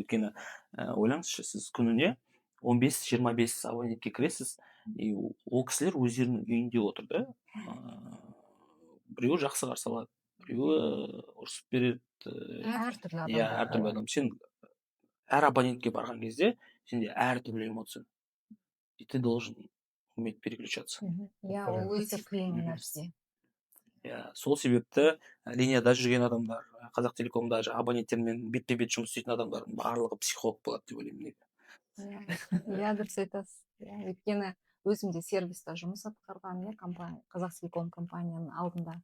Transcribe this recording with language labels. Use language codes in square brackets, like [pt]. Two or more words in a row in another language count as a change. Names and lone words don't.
[kk] Өйткені ойлаңызшы, сіз күніне 15-25 абонентке кіресіз, ол кісілер өздерінің үйінде отыр да. Біреуі жақсы қарсы алады, біреуі ұрсып береді, әртүрлі иә адамдар әртүрлі адам. Сен әр абонентке барған кезде сенде әртүрлі эмоция. [ru] И ты должен уметь переключаться. [kk] иә ол өте қиын нәрсе. Иә, сол себепті линияда жүрген адамдар, Қазақтелекомда абоненттермен бетпе бет жұмыс істейтін адамдардың барлығы психолог болады деп ойлаймын. Иә дұрыс айтасыз. Өйткені өзім де сервиста жұмыс атқарған Қазақтелеком компанияның алдында.